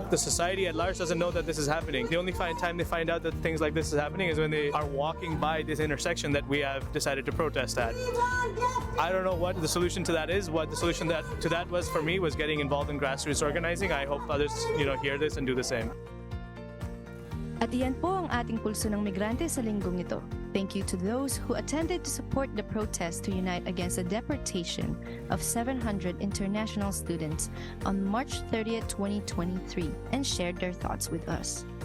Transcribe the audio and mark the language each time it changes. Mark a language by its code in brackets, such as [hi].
[en] The society at large doesn't know that this is happening. The only time they find out that things like this is happening is when they are walking by this intersection that we have decided to protest at. I don't know what the solution to that is. What the solution to that was for me was getting involved in grassroots organizing. I hope others, hear this and do the same. At the end [tl] po ang ating Pulso ng Migrante sa linggong ito. [en] Thank you to those who attended to support the protest to unite against the deportation of 700 international students on March 30th, 2023 and shared their thoughts with us.